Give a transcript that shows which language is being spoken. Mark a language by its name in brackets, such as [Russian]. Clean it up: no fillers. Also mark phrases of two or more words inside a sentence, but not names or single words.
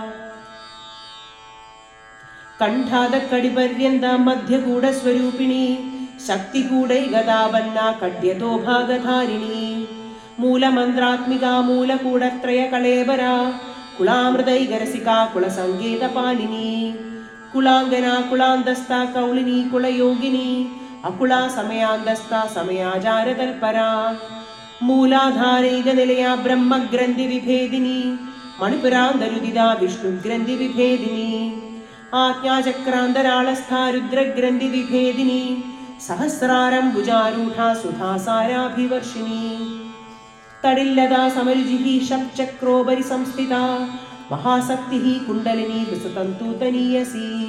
[Sanskrit] कण्ठादकडिपर्यन्तमध्यगूढस्वरूपिणी शक्तिगूढैकदावन्ना कड्यतो भागधारिणी मूलमन्त्रात्मिका मूलकूटत्रयकळेबरा कुलामृदैगरसिका कुलसङ्केतपालिनी കുളാംഗന കുളാന്തസ്ഥ കൗളിനി കുളയോഗിനി അകുള സമയാന്തസ്ഥ സമയാചാരതൽപര മൂലാധാരൈക നിലയ ബ്രഹ്മഗ്രന്ഥി വിഭേദിനി മണിപുരാന്തരുദിത വിഷ്ണുഗ്രന്ഥി വിഭേദിനി ആജ്ഞാചക്രാന്തരാളസ്ഥ രുദ്രഗ്രന്ഥി വിഭേദിനി സഹസ്രാരം ഭുജാരൂഢ സുധാസാരാഭിവർഷിണി തടില്ലതാ സമരുചി ഷക്ചക്രോപരി സംസ്ഥിത മഹാശക്തി കുണ്ടലിനി വിസതന്തൂതനീയസി